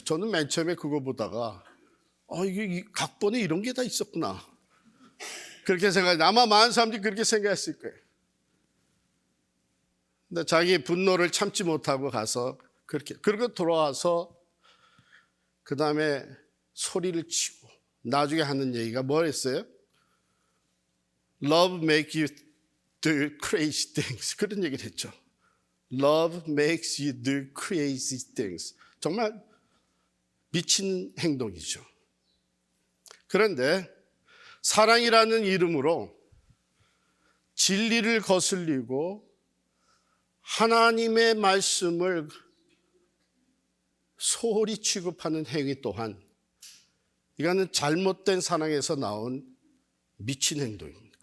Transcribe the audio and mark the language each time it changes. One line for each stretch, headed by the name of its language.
Korean: 저는 맨 처음에 그거 보다가 이게 각본에 이런 게 다 있었구나 그렇게 생각했는데 아마 많은 사람들이 그렇게 생각했을 거예요. 근데 자기 분노를 참지 못하고 가서 그리고 돌아와서 그 다음에 소리를 치고 나중에 하는 얘기가 뭐였어요?
English: Love makes you do crazy things.
Korean: 그런 얘기를 했죠.
English: Love makes you do crazy things.
Korean: 정말 미친 행동이죠. 그런데 사랑이라는 이름으로 진리를 거슬리고 하나님의 말씀을 소홀히 취급하는 행위 또한 이거는 잘못된 사랑에서 나온 미친 행동입니다.